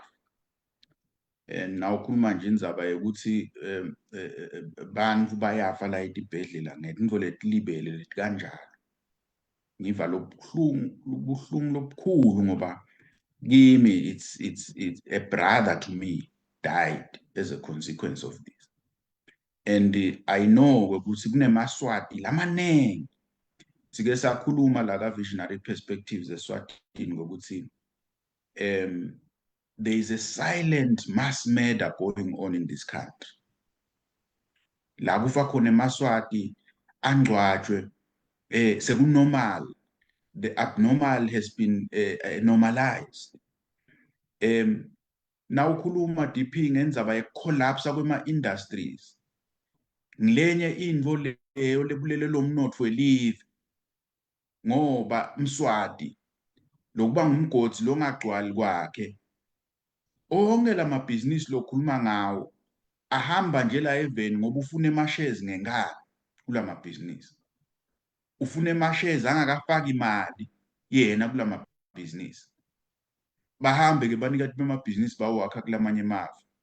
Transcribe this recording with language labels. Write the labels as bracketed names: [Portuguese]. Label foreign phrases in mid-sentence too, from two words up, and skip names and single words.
[Swati] Nawukhuluma nje indzaba yokuthi bantfu bayafa la etibhedlela ngetintfo letilibele leti kanjalo. Ngiva lobuhlungu lobukhulu ngoba kimi [English] it's a brother to me died as a consequence of this. And I know [Swati] ukuthi kunemaswati lamanengi sike sakhuluma la ka Visionary Perspectives eSwatini ngokuthi [English] there is a silent mass murder going on in this country. [Swati] La kufa khona emaswati angcwatshwe sekunormal. [English] The abnormal has been normalized. [Swati] Nawukhuluma DP ngendzaba yecollapse kwema-industries ngilenye intfo leyo lebulele lomnotfo welive ngoba Mswati lokuba ngumgodi longagcwali kwakhe onke lamabhizinisi lokhuluma ngawo ahamba nje la eveni ngoba ufuna ama-shares ngenkani kulamabhizinisi ufuna ama-shares angakafaki imali yena kulamabhizinisi bahambe ke banikati bemabhizinisi bawakha kulamanye emave.